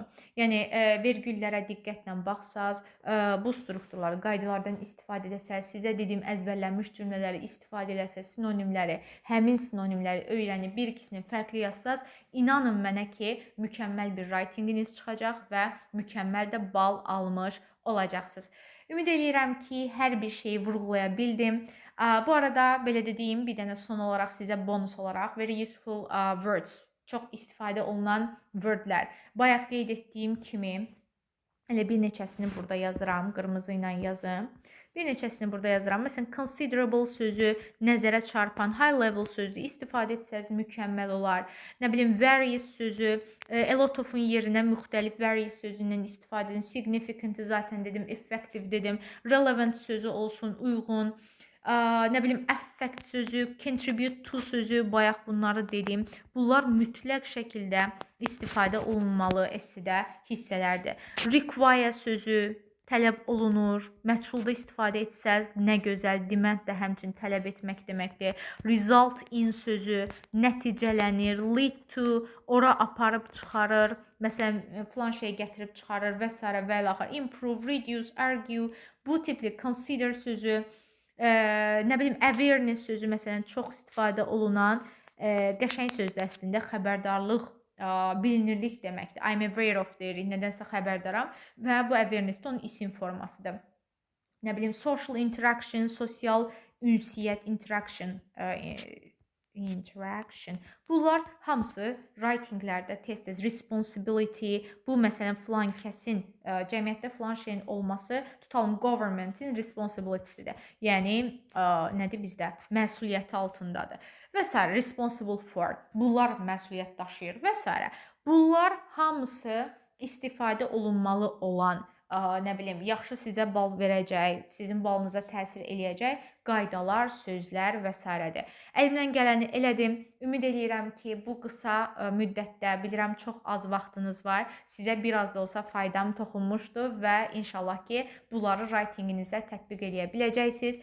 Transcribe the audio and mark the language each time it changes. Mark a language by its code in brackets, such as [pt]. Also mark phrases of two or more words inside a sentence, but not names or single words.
[az] Yəni vergüllərə diqqətlə baxsaz, bu strukturları, qaydalardan istifadə etsəz, sizə dediyim əzbərlənmiş cümlələri istifadə etsəz, sinonimləri, həmin sinonimləri öyrənib bir ikisini fərqli yazsaz, inanın mənə ki, mükəmməl bir writinginiz çıxacaq və mükəmməl də bal almış olacaqsınız. Ümid edirəm ki, hər bir şeyi vurğulaya bildim. Bu arada belə dediyim bir dənə son olaraq sizə bonus olaraq [en] very useful words, [az] çox istifadə olunan wordlər. Bayaq qeyd etdiyim kimi elə bir neçəsini burada yazıram, qırmızı ilə yazım. Bir neçəsini burada yazıram. Məsələn, considerable sözü nəzərə çarpan, [en] high level [az] sözü istifadə etsəz mükəmməl olar. Nə bilim, various sözü, [en] a lot of- [az] un yerinə müxtəlif various sözündən istifadə edin. Significant zaten dedim, effective dedim. Relevant sözü olsun, uyğun. Nə bilim, affect sözü, [en] contribute to [az] sözü, bayaq bunları dedim. Bunlar mütləq şəkildə istifadə olunmalı essidə hissələrdir. Require sözü tələb olunur. Məchulda istifadə etsəz nə gözəl, demand də həmçinin tələb etmək deməkdir. [en] Result in [az] sözü nəticələnir. [en] Lead to [az] ora aparıb çıxarır. Məsələn, filan şey gətirib çıxarır və s. və ilə axır. [en] Improve, reduce, argue. [az] Bu tipli consider sözü, nə bilim, awareness sözü məsələn çox istifadə olunan qəşəng sözdür əslində, xəbərdarlıq, bilinirlik deməkdir. [en] I'm aware of [az] deyirik, nədənsə xəbərdaram və bu awareness də onun isim formasıdır. Nə bilim, [en] social interaction, [az] sosial ünsiyyət, interaction. Bunlar hamısı writinglərdə tez-tez responsibility, bu məsələn filan kəsin, cəmiyyətdə filan şeyin olması, tutalım governmentin responsibility'sidir. Yəni nədir bizdə? Məsuliyyəti altındadır. Və s. [en] responsible for. [az] Bunlar məsuliyyət daşıyır və s. Bunlar hamısı istifadə olunmalı olan, nə bilim, yaxşı sizə bal verəcək, sizin balınıza təsir eləyəcək qaydalar, sözlər və s.dir. Əlimdən gələni elədim. Ümid edirəm ki, bu qısa müddətdə, bilirəm çox az vaxtınız var, sizə biraz da olsa faydam toxunmuşdur və inşallah ki, bunları writinginizə tətbiq edə biləcəksiniz.